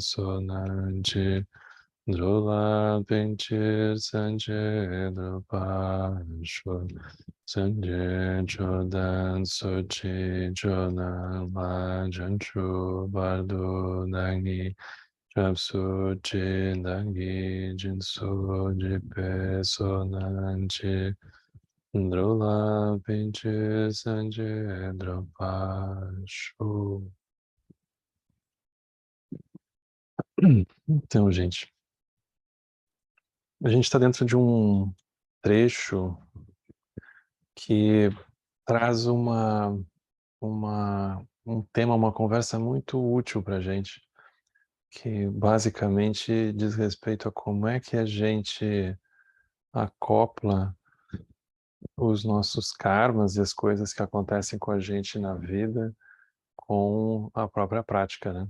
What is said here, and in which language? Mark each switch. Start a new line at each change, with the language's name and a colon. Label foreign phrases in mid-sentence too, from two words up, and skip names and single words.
Portuguese: Sonanchi Drula Pinchir Sanje Drupashwa Sanje Chodan Sochi Chodan La Janchu Bardu Dagi Chapsu Chi Dagi Jinso Jipe Sonanchi Drula Pinche Sanje Drapashu. Então, gente, a gente está dentro de um trecho que traz um tema, uma conversa muito útil para a gente, que basicamente diz respeito a como é que a gente acopla os nossos karmas e as coisas que acontecem com a gente na vida com a própria prática, né?